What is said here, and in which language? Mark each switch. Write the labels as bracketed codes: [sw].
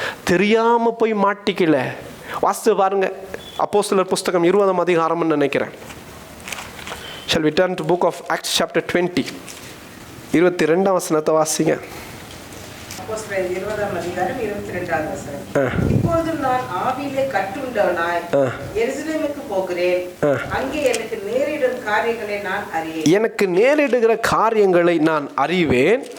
[ta] தெரியாம போய் மாட்டிக்கல. வாசித்து பாருங்க, அப்போஸ்தலர் புஸ்தகம் 20ஆம் அதிகாரம்னு நினைக்கிறேன். [en] Shall we turn to book of Acts chapter 20? [ta] 22ஆம் வசனத்தை வாசிங்க. அப்போஸ்தலர் 20ஆம் அதிகாரம் 22ஆம் வசனம். இப்பொழுது நான் ஆவியிலே கட்டுண்டவனாய் எருசலேமுக்கு போகிறேன். அங்கே எனக்கு நேரிடும் காரியங்களை நான் அறியேன். எனக்கு நேரிடுகிற காரியங்களை நான் அறிவேன்.